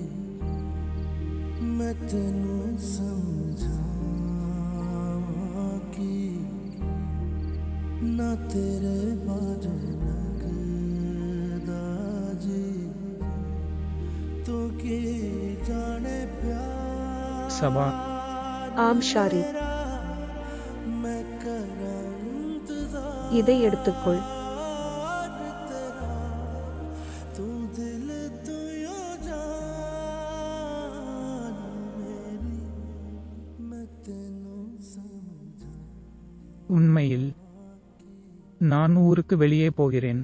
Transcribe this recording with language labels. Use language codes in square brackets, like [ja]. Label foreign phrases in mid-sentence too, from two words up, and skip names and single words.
[pa] ਮੈਂ ਤੈਨੂੰ ਸਮਝਾ ਕਿ ਨਾ ਤੇਰੇ ਬਾਜੂ ਲਗਦਾ ਜੀ। ਤੂੰ ਕੀ ਜਾਣੇ ਪਿਆਰ [ta] சபா. ஆம் ஷாரி, இதை எடுத்துக்கொள். உண்மையில் நான் ஊருக்கு வெளியே போகிறேன்.